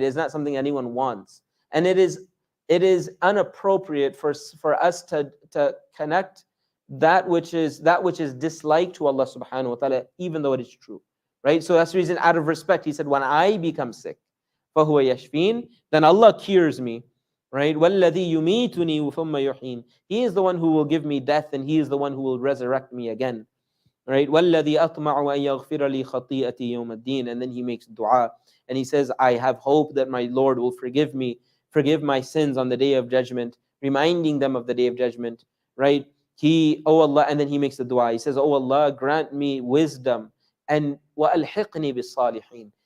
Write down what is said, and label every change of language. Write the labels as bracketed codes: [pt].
[en] It's not something anyone wants. And it is inappropriate for us to connect that which is disliked to Allah subhanahu wa ta'ala, even though it is true. Right? So that's the reason, out of respect, he said, when I become sick, [ar] فَهُوَ يَشْفِينَ, [en] then Allah cures me. [ar] Right? وَالَّذِي يُمِيتُنِي ثُمَّ يُحْيِينَ. [en] He is the one who will give me death, and he is the one who will resurrect me again. Right? [ar] وَالَّذِي أَطْمَعُ أَن يَغْفِرَ لِي خَطِيئَتِي يَوْمَ الدِّينِ. [en] And then he makes dua, and he says, I have hope that my Lord will forgive my sins on the day of judgment, reminding them of the day of judgment. Right? Oh Allah, and then he makes the dua. He says, oh Allah, grant me wisdom, and [ar] وَأَلْحِقْنِي بِالصَّالِحِينَ.